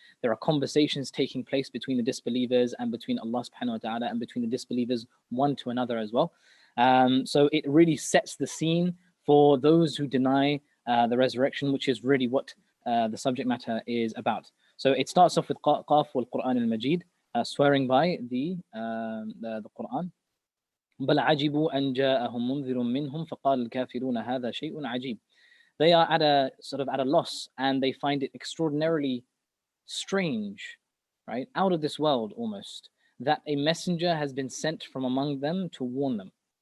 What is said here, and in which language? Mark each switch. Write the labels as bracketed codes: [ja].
[en] There are conversations taking place between the disbelievers and between Allah subhanahu wa ta'ala and between the disbelievers one to another as well. So it really sets the scene for those who deny the resurrection, which is really what the subject matter is about. So it starts off with Qaf wal Qur'an al-Majid, swearing by the Qur'an. [ar] بل عجبوا أن جاءهم منذر منهم فقال الكافرون هذا شيء عجيب. [en] They are at a loss, and they find it extraordinarily strange, right? Out of this world almost, that a messenger has been sent from among them to warn them.